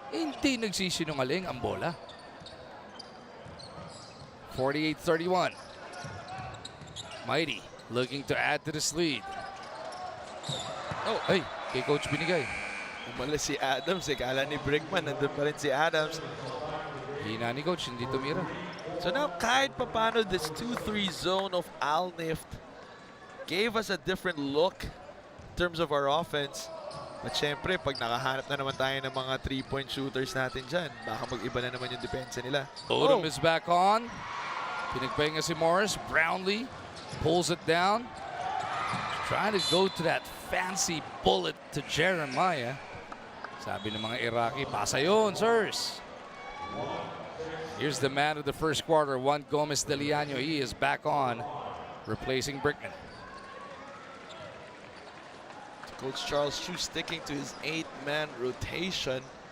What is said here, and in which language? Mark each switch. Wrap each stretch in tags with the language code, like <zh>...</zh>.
<tl>Hindi nagsisinungaling ang bola. 48-31.</tl> <en>Mighty looking to add to this lead.</en> <tl>Oh, ay, kay Coach binigay. Umalis si Adams. Kala ni Brickman, nandun pa rin si Adams. Hina ni Coach, hindi tumira.</tl> <en>So now</en> <tl>kahit papano</tl> <en>this 2-3 zone of Alnift gave us a different look in terms of our offense.</en> <tl>But syempre, pag nakahanap na naman tayo ng mga 3-point shooters natin dyan, baka mag-iba na naman yung depensa nila.</tl> <en>Odom is back on.</en> <tl>Pinagpahinga si Morris.</tl> <en>Brownlee pulls it down. Trying to go to that fancy bullet to Jeremiah.</en> <tl>Sabi ng mga Iraqi, pasa yun, sirs.</tl> <en>Here's the man of the first quarter, Juan Gomez de Liano. He is back on, replacing Brickman. Coach Charles Chu sticking to his 8-man rotation.</en>